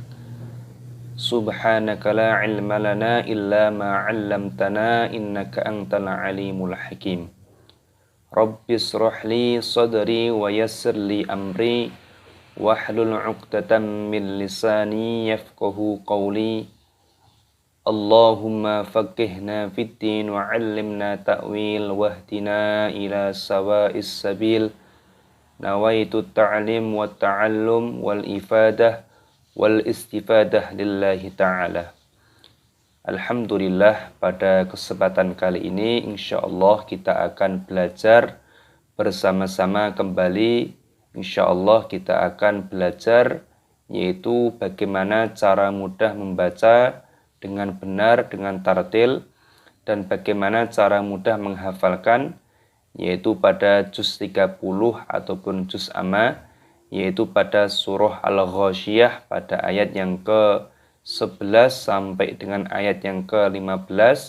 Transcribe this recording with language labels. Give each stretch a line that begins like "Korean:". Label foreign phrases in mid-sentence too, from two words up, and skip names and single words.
Arabic: سبحانك لا علم لنا إلا ما علمتنا إنك أنت العليم الحكيم. رب اشرح لي صدري ويسر لي أمري واحلل عقدة من لساني يفقهوا قولي. اللهم فقهنا في الدين وعلمنا التأويل واهدنا إلى سواء السبيل. نويت تعليم وتعلم والإفادة والاستفادة لله تعالى.
Indonesian: Alhamdulillah, pada kesempatan kali ini insyaallah kita akan belajar bersama-sama kembali. Insyaallah kita akan belajar yaitu bagaimana cara mudah membaca dengan benar dengan tartil dan bagaimana cara mudah menghafalkan yaitu pada juz 30 ataupun juz amma yaitu pada surah Al-Ghasyiyah pada ayat yang ke-11 sampai dengan ayat yang ke-15.